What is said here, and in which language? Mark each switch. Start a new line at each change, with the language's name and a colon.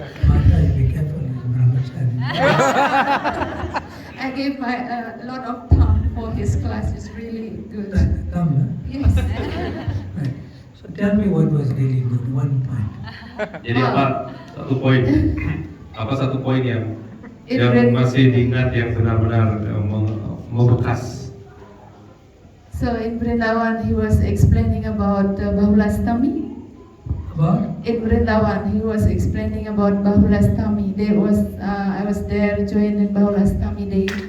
English: Mata, be careful, he's brahmachari. I gave my a lot of time for his class. It's really good. Come, Yes. right. So tell me what was really good, one point.
Indonesian: Jadi apa satu poin? Apa satu poin yang
English: It
Indonesian: masih diingat yang benar-benar membekas?
English: So in Vrindavan, he was explaining about Bahulastami. About? In Vrindavan, he was explaining about Bahulastami. I was there joined in Bahulastami day.